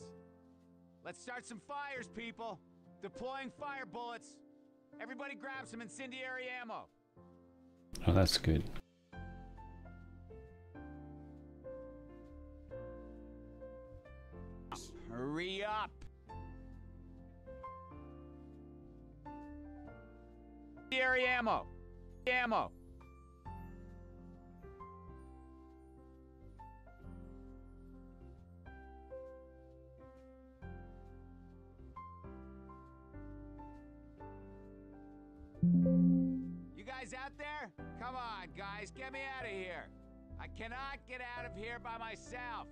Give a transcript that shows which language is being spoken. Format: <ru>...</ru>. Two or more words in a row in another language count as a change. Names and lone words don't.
<en>Let's start some fires, people. Deploying fire bullets. Everybody grab some incendiary ammo. Oh, that's good. Hurry up! Incendiary ammo! Ammo! You guys out there? Come on, guys, get me out of here. I cannot get out of here by myself.</en>